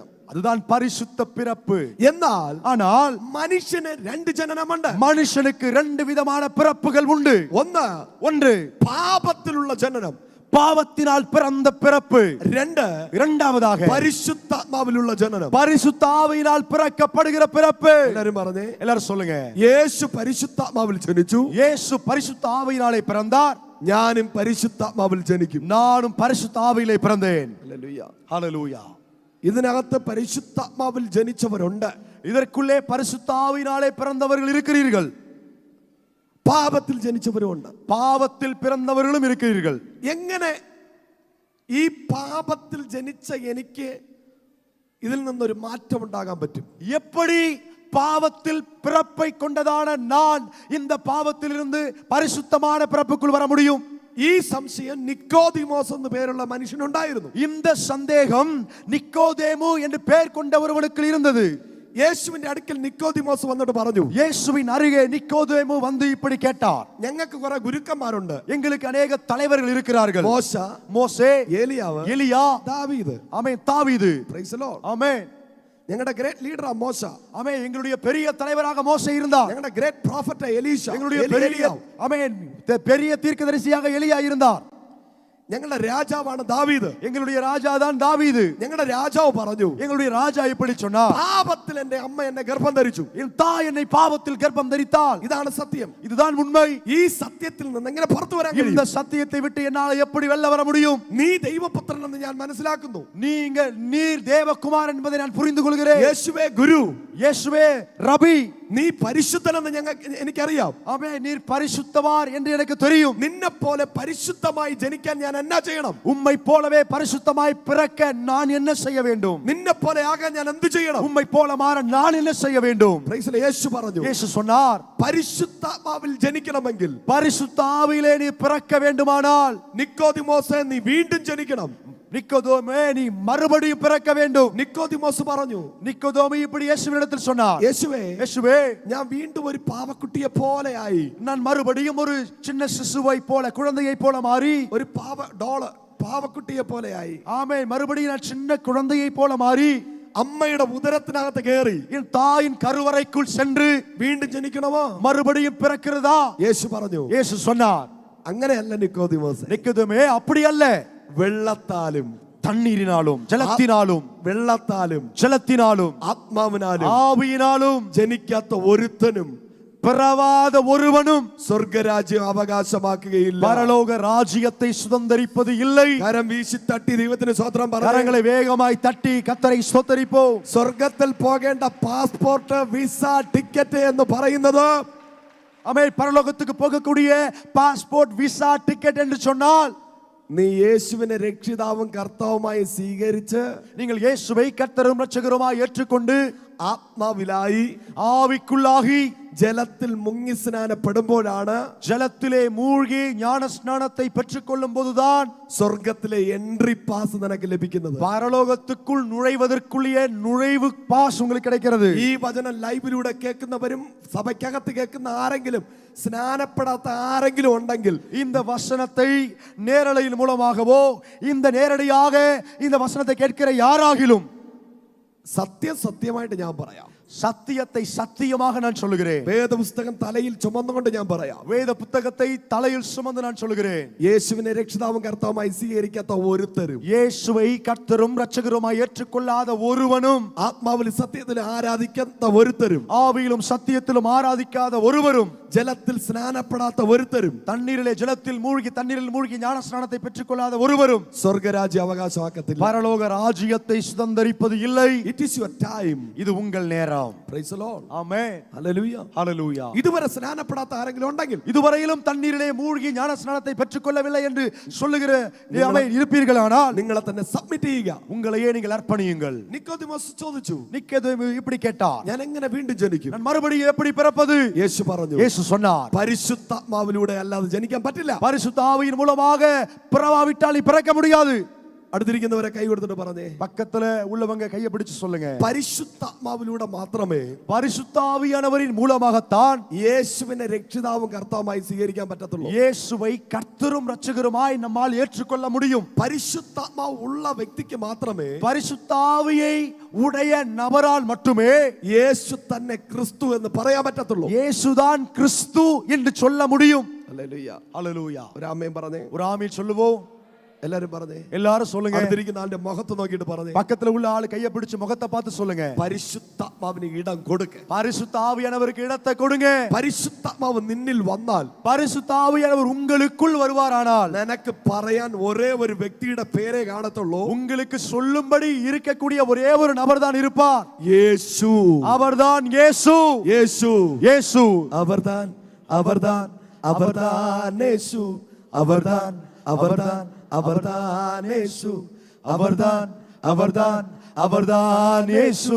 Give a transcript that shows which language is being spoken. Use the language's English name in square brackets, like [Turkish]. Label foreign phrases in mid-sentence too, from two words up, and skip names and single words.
[Tamil] அதுதான் பரிசுத்த பிறப்பு. [Malayalam] എന്നാൽ [Tamil] ஆனால் [Malayalam] മനുഷ്യന് രണ്ട് ജനനമുണ്ട്. [Tamil] மனுஷனுக்கு ரெண்டு விதமான பிறப்புகள் உண்டு. [Malayalam] ഒന്ന് [Tamil] ஒன்று [Malayalam] പാപത്തിലുള്ള ജനനം, [Tamil] பாவத்தினால் பிறந்த பிறப்பு. இரண்டாவதாக [Malayalam] പരിശുദ്ധാത്മാവിലുള്ള ജനനം. [Tamil] பரிசுத்த ஆவியினால் பிறக்கப்படுகிற பிறப்பு. [Malayalam] എല്ലാരും പറഞ്ഞേ, [Tamil] எல்லாரும் சொல்லுங்க. [Malayalam] യേശു പരിശുദ്ധാത്മാവിൽ ജനിച്ചു. [Tamil] இயேசு பரிசுத்த ஆவியினாலே பிறந்தார். [Malayalam] ഞാനും പരിശുദ്ധാത്മാവിൽ ജനിക്കും. [Tamil] நானும் பரிசுத்த ஆவியிலே பிறந்தேன். [Malayalam] ഹല്ലേലൂയ. [Tamil] ஹalleluya. [Malayalam] ഇതിനകത്ത് പരിശുദ്ധാത്മാവിൽ ജനിച്ചവരുണ്ട്. [Tamil] இதற்குள்ளே பரிசுத்த ஆவியினாலே பிறந்தவர்கள் இருக்கிறீர்கள். [Malayalam] പാപത്തിൽ ജനിച്ചവരുമുണ്ട്. [Tamil] பாவத்தில் பிறந்தவர்களும் இருக்கிறீர்கள். [Malayalam] എങ്ങനെ ഈ പാപത്തിൽ ജനിച്ച എനിക്ക് ഇതിൽ നിന്നൊരു മാറ്റം ഉണ്ടാകാൻ പറ്റും? [Tamil] எப்படி பாவத்தில் பிறப்பை கொண்டதான நான் இந்த பாவத்திலிருந்து பரிசுத்தமான பிறப்புக்குள் வர முடியும்? [Malayalam] ഈ സംശയം നിക്കോദിമോസ് എന്ന് പേരുള്ള മനുഷ്യനുണ്ടായിരുന്നു. [Tamil] இந்த சந்தேகம் நிக்கோதேமு என்று பெயர் கொண்ட ஒருவனுக்கு இருந்தது. [Malayalam] യേശുവിന്റെ അടുക്കൽ നിക്കോദിമോസ് വന്നിട്ട് പറഞ്ഞു, [Tamil] இயேசுவின் அருகே நிக்கோதேமு வந்து இப்படி கேட்டார். [Malayalam] ഞങ്ങൾക്ക് കുറെ ഗുരുക്കന്മാരുണ്ട്. [Tamil] எங்களுக்கு அநேக தலைவர்கள் இருக்கிறார்கள். மோசே, [Malayalam] ഏലിയാവ്, [Tamil] எலியா, [Malayalam] ദാവീദ്. [Tamil] ஆமென், தாவீது. [English] Praise the Lord. [Tamil] ஆமென். [Malayalam] ഞങ്ങളുടെ [English] great leader [Malayalam] മോശ. [Tamil] ஆமென். எங்களுடைய பெரிய தலைவராக மோசே இருந்தார். [Malayalam] ഞങ്ങളുടെ [English] great prophet [Malayalam] എലീശ. [Tamil] எங்களுடைய பெரிய ஆமென் பெரிய தீர்க்கதரிசியாக எலியா இருந்தார். [Malayalam] ഞങ്ങളുടെ രാജാവാണ് ദാവീദ്. [Tamil] எங்களுடைய ராஜா தான் தாவீது. [Malayalam] ഞങ്ങളുടെ രാജാവ് പറഞ്ഞു, [Tamil] எங்களுடைய ராஜா இப்படி சொன்னார், [Malayalam] പാപത്തിൽ എന്റെ അമ്മ എന്നെ ഗർഭം ധരിച്ചു. [Tamil] என் தாய் என்னை பாவத்தில் கர்ப்பம் தரித்தாள். [Malayalam] ഇതാണ് സത്യം. [Tamil] இதுதான் உண்மை. [Malayalam] ഈ സത്യത്തിൽ നിന്ന് എങ്ങനെ പുറത്തു വരാൻ കഴിയും? [Tamil] இந்த சத்தியத்தை விட்டு என்னால் எப்படி வெளில வர முடியும்? [Malayalam] നീ ദൈവപുത്രൻ എന്ന് ഞാൻ മനസ്സിലാക്കുന്നു. [Tamil] நீர் தேவகுமாரன் என்பதை நான் புரிந்து கொள்கிறேன். [Malayalam] യേശുവേ ഗുരു, [Tamil] இயேசுவே ரபி, [Malayalam] നീ പരിശുദ്ധനെന്ന് എനിക്കറിയാം. [Tamil] ஆமென். நீர் பரிசுத்தவார் என்று எனக்கு தெரியும். [Malayalam] നിന്നെ പോലെ പരിശുദ്ധമായി ജനിക്കാൻ ഞാൻ എന്നാ ചെയ്യണം? [Tamil] உம்மை போலவே பரிசுத்தமாய் பிறக்க நான் என்ன செய்ய வேண்டும்? [Malayalam] നിന്നെ പോലെ ആകാൻ ഞാൻ എന്ത് ചെയ്യണം? [Tamil] உம்மை போல மாற நான் என்ன செய்ய வேண்டும்? [English] Praise the Lord. [Malayalam] യേശു പറഞ്ഞു, [Tamil] இயேசு சொன்னார், [Malayalam] പരിശുദ്ധാത്മാവിൽ ജനിക്കണമെങ്കിൽ, [Tamil] பரிசுத்த ஆவியிலே நீ பிறக்க வேண்டுமானால், [Malayalam] നിക്കോദിമോസേ നീ വീണ്ടും ജനിക്കണം. [Tamil] நிக்கோதேமே நீ மறுபடியும் பிறக்க வேண்டும். [Malayalam] നിക്കോദിമോസ് പറഞ്ഞു, [Tamil] நிக்கோதேமு இப்படி இயேசுவினிடத்தில் சொன்னார், [Malayalam] യേശുവേ ഞാൻ വീണ്ടും ഒരു പാവക്കുട്ടിയെ പോലെയായി. [Tamil] நான் மறுபடியும் ஒரு சின்ன சிசுவை போல, குழந்தையை போல மாறி, [Malayalam] ഒരു പാവക്കുട്ടിയെ പോലെയായി. [Tamil] ஆமென். மறுபடியும் நான் சின்ன குழந்தையை போல மாறி [Malayalam] അമ്മയുടെ ഉദരത്തിനകത്ത് കയറി [Tamil] என் தாயின் கருவறைக்குள் சென்று [Malayalam] വീണ്ടും ജനിക്കണമോ? [Tamil] மறுபடியும் பிறக்கிறதா? [Malayalam] യേശു പറഞ്ഞു. [Tamil] இயேசு சொன்னார், [Malayalam] അങ്ങനെയല്ല നിക്കോദിമോസ്. [Tamil] நிக்கோதேமே அப்படி அல்ல. [Malayalam] വെള്ളത്താലും [Tamil] தண்ணீரினாலும் ஜலத்தினாலும், [Malayalam] വെള്ളത്താലും [Tamil] ஜலத்தினாலும் [Malayalam] ആത്മാവിനാലും [Tamil] ஆவியினாலும் [Malayalam] ജനിക്കാത്ത ഒരുത്തനും [Tamil] பிறவாத ஒருவனும் [Malayalam] സ്വർഗരാജ്യം അവകാശമാക്കുകയില്ല. [Tamil] பரலோக ராஜ்யத்தை சுதந்தரிப்பது இல்லை. [Malayalam] കരം വീശി തട്ടി ദൈവത്തിന് സ്തോത്രം പറഞ്ഞു. [Tamil] கரங்களை வேகமாய் தட்டி கர்த்தரை ஸ்தோத்தரிப்போம். [Malayalam] സ്വർഗത്തിൽ പോകേണ്ട [English] passport, visa, ticket [Malayalam] എന്ന് പറയുന്നത്, [Tamil] ஆமென், பரலோகத்துக்கு போகக்கூடிய [English] passport, visa, ticket [Tamil] என்று சொன்னால், [Malayalam] നീ യേശുവിനെ രക്ഷിതാവും കർത്താവുമായി സ്വീകരിച്ച്, [Tamil] நீங்கள் இயேசுவை கர்த்தரும் இரட்சகருமாய் ஏற்றுக்கொண்டு, [Malayalam] ആത്മാവിലായി [Tamil] ஆவிக்குள்ளாகி [Malayalam] ജലത്തിൽ മുങ്ങി സ്നാനപ്പെടുമ്പോഴാണ്, [Tamil] ஜலத்திலே மூழ்கி ஞான ஸ்நானத்தை பெற்றுக்கொள்ளும் போதுதான் [Malayalam] സ്വർഗത്തിലെ [English] entry pass [Malayalam] നിനക്ക് ലഭിക്കുന്നത്. [Tamil] பரலோகத்துக்குள் நுழைவதற்குள்ளே நுழைவு பாஸ் உங்களுக்கு கிடைக்கிறது. [Malayalam] ഈ വചനം ലൈവിലൂടെ കേൾക്കുന്നവരും സഭയ്ക്കകത്ത് കേൾക്കുന്ന ആരെങ്കിലും സ്നാനപ്പെടാത്ത ആരെങ്കിലും ഉണ്ടെങ്കിൽ, [Tamil] இந்த வசனத்தை நேரலையின் மூலமாகவோ இந்த நேரடியாக இந்த வசனத்தை கேட்கிற யாராகிலும், [Malayalam] സത്യമായിട്ട് ഞാൻ പറയാം, [Tamil] சத்தியத்தை சத்தியமாக நான் சொல்லுகிறேன். [Malayalam] വേദപുസ്തകം തലയിൽ ചുമന്നുകൊണ്ട് ഞാൻ പറയാം, [Tamil] வேத புத்தகத்தை தலையில் சுமந்து நான் சொல்லுகிறேன். [Malayalam] യേശുവിനെ രക്ഷിതാവും കർത്താവുമായി സ്വീകരിക്കാത്ത ഒരുത്തരും, [Tamil] இயேசுவை கர்த்தரும் இரட்சகருமாய் ஏற்றுக்கொள்ளாத ஒருவனும், [Malayalam] ആത്മാവിൽ സത്യത്തിൽ ആരാധിക്കാത്ത ഒരുത്തരും, [Tamil] ஆவியிலும் சத்தியத்திலும் ஆராதிக்காத ஒருவரும், [Malayalam] ജലത്തിൽ സ്നാനപ്പെടാത്ത ഒരുത്തരും, [Tamil] தண்ணீரிலே ஜலத்தில் மூழ்கி தண்ணீரில் மூழ்கி ஞான ஸ்நானத்தை பெற்றுக்கொள்ளாத ஒருவரும் [Malayalam] സ്വർഗരാജ്യ അവകാശമാക്കത്തില്ല. [Tamil] பரலோக ராஜ்யத்தை சுதந்தரிப்பது இல்லை. [English] It is your time. [Tamil] இது உங்கள் நேரம். [English] Praise the Lord. [Tamil] ஆமென். [English] Hallelujah. [Tamil] ஹalleluya. [Malayalam] ഇതുവരെ സ്നാനപ്പെടാത്ത ആരെങ്കിലും ഉണ്ടെങ്കിൽ, [Tamil] இதுவரையிலும் தண்ணீரிலே மூழ்கி ஞான ஸ்நானத்தை பெற்றுக்கொள்ளவில்லை என்று சொல்லுகிற ஆமென் இருப்பீர்களானால், [Malayalam] നിങ്ങളെ തന്നെ സബ്മിറ്റ് ചെയ്യുക. [Tamil] உங்களையே நீங்கள் அர்ப்பணியுங்கள். [Malayalam] നിക്കോദിമോസ് ചോദിച്ചു, [Tamil] நிக்கோதேமு இப்படி கேட்டார், [Malayalam] ഞാൻ എങ്ങനെ വീണ്ടും ജനിക്കും? [Tamil] நான் மறுபடியும் எப்படி பிறப்பது? [Malayalam] യേശു പറഞ്ഞു, [Tamil] இயேசு சொன்னார், [Malayalam] പരിശുദ്ധാത്മാവിലൂടെ അല്ലാതെ ജനിക്കാൻ പറ്റില്ല. [Tamil] பரிசுத்த ஆவியின் மூலமாக பிறவாவிட்டால் பிறக்க முடியாது. [Malayalam] അടുത്തിരിക്കുന്നവരെ കൈ കൊടുത്തിട്ട് പറഞ്ഞേ, [Tamil] பக்கத்துல உள்ளவங்க கையை பிடிச்சு சொல்லுங்க, [Malayalam] പരിശുദ്ധാത്മാവിലൂടെ മാത്രമേ [Tamil] பரிசுத்த ஆவியானவரின் மூலமாகத்தான் [Malayalam] യേശുവിനെ രക്ഷിതാവും കർത്താവുമായി സ്വീകരിക്കാൻ പറ്റത്തുള്ളൂ. [Tamil] இயேசுவை கர்த்தரும் இரட்சகருமாய் நம்மால் ஏற்றுக்கொள்ள முடியும். [Malayalam] പരിശുദ്ധാത്മാവ് ഉള്ള വ്യക്തിക്ക് മാത്രമേ, [Tamil] பரிசுத்த ஆவியை உடைய நபரால் மட்டுமே [Malayalam] യേശു തന്നെ ക്രിസ്തു എന്ന് പറയാൻ പറ്റത്തുള്ളൂ. [Tamil] இயேசுதான் கிறிஸ்து என்று சொல்ல முடியும். [Malayalam] ഹല്ലേലൂയ. [Tamil] ஹalleluya. [Malayalam] ഒരു ആമേൻ പറഞ്ഞേ. [Tamil] ஒரு ஆமென் சொல்லுவோம். [Malayalam] എല്ലാരും പറഞ്ഞേ, [Tamil] எல்லாரும் சொல்லுங்க. [Malayalam] അടുത്തിരിക്കുന്ന ആളുടെ മുഖത്ത് നോക്കിയിട്ട് പറഞ്ഞേ, [Tamil] பக்கத்துல உள்ள ஆளு கையை பிடிச்சு முகத்தை பார்த்து சொல்லுங்க. [Malayalam] പരിശുദ്ധാത്മാവിന് ഇടം കൊടുക്ക്. [Tamil] பரிசுத்த ஆவியானவருக்கு இடத்தை கொடுங்க. [Malayalam] പരിശുദ്ധാത്മാവ് നിന്നിൽ വന്നാൽ, [Tamil] பரிசுத்த ஆவியானவர் உங்களுக்குள் வருவாரானால், [Malayalam] നിനക്ക് പറയാൻ ഒരേ ഒരു വ്യക്തിയുടെ പേരേ കാണത്തുള്ളൂ. [Tamil] உங்களுக்கு சொல்லும்படி இருக்கக்கூடிய ஒரே ஒரு நபர் தான் இருப்பார். [Malayalam] യേശു. [Tamil] அவர்தான் இயேசு. [Malayalam] യേശു. [Tamil] இயேசு. അവர்தான் அவர்தான் அவர்தான் യേശു. அவர்தான் அவர்தான் அவர்தான் യേശു. அவர்தான் அவர்தான் அவர்தான் இயேசு.